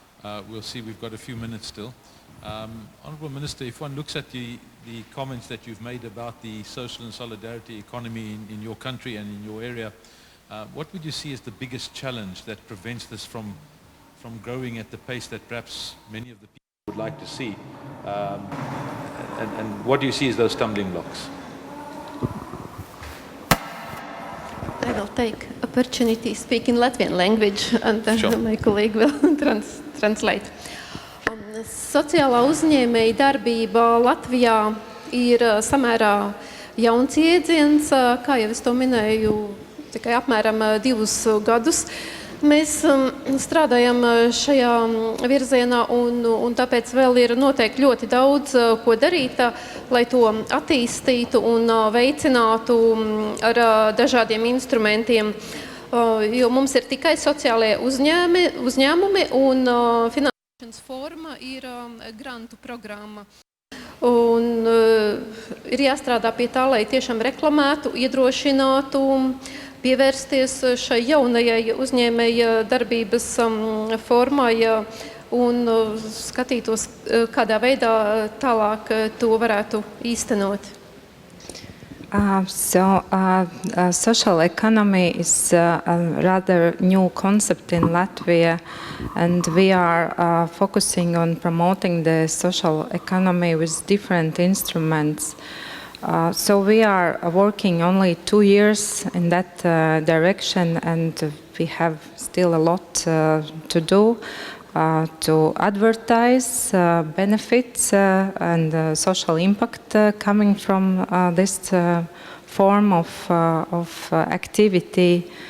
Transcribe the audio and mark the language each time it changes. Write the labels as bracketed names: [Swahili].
[English] We'll see, we've got a few minutes still. Honourable Minister, if one looks at the comments that you've made about the social and solidarity economy in your country and in your area, what would you see as the biggest challenge that prevents this from growing at the pace that perhaps many of the people would like to see? And what do you see as those stumbling blocks? I will take opportunity to speak in Latvian language, and then Sure. my colleague will translate. [Latvian] Sociālā uzņēmēja darbība Latvijā ir samērā jauns iedziens, kā jau es to minēju, tikai apmēram 2 gadus. Mēs strādājam šajā virzienā, un tāpēc vēl ir noteikti ļoti daudz ko darīt, lai to attīstītu un veicinātu ar dažādiem instrumentiem. Jo mums ir tikai sociālie uzņēmumi, un finansēšanas forma ir grantu programma. Un ir jāstrādā pie tā, lai tiešām reklamētu, iedrošinātu, pievērsties šai jaunajai uzņēmēja darbības formai un skatītos, kādā veidā tālāk to varētu īstenot. [English] Social economy is a rather new concept in Latvia, and we are focusing on promoting the social economy with different instruments. So we are working only 2 years in that direction, and we have still a lot to do to advertise benefits and social impact coming from this form of activity.